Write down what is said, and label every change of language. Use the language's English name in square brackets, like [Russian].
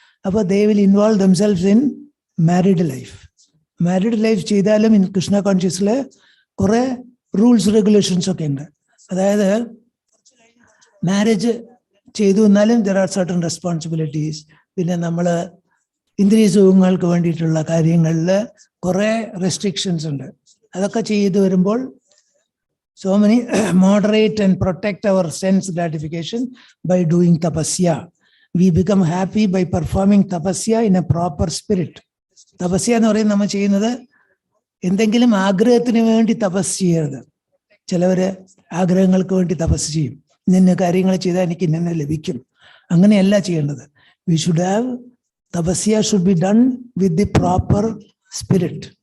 [English] അപ്പോൾ they will involve themselves in [Malayalam] married life. Married life ചെയ്താലും in Krishna കോൺഷ്യസിൽ കുറെ rules regulations ഒക്കെ ഉണ്ട്. അതായത് മാരേജ് ചെയ്തു എന്നാലും [English] There are certain responsibilities. [Malayalam] പിന്നെ നമ്മൾ ഇന്ദ്രിയ സുഖങ്ങൾക്ക് വേണ്ടിയിട്ടുള്ള കാര്യങ്ങളിൽ കുറെ റെസ്ട്രിക്ഷൻസ് ഉണ്ട്. അതൊക്കെ ചെയ്തു വരുമ്പോൾ [English] so many moderate and protect our sense gratification by doing tapasya. We become happy by performing tapasya in a proper spirit. [Malayalam] Tapasya എന്ന് പറയുന്നത് നമ്മൾ ചെയ്യുന്നത് എന്തെങ്കിലും ആഗ്രഹത്തിന് വേണ്ടി തപസ് ചെയ്യരുത്. ചിലവര് ആഗ്രഹങ്ങൾക്ക് വേണ്ടി തപസ് ചെയ്യും. ഇന്ന കാര്യങ്ങൾ ചെയ്താൽ എനിക്ക് ഇന്ന ലഭിക്കും. അങ്ങനെയല്ല ചെയ്യേണ്ടത്. [English] We should have tapasya should be done with the proper spirit.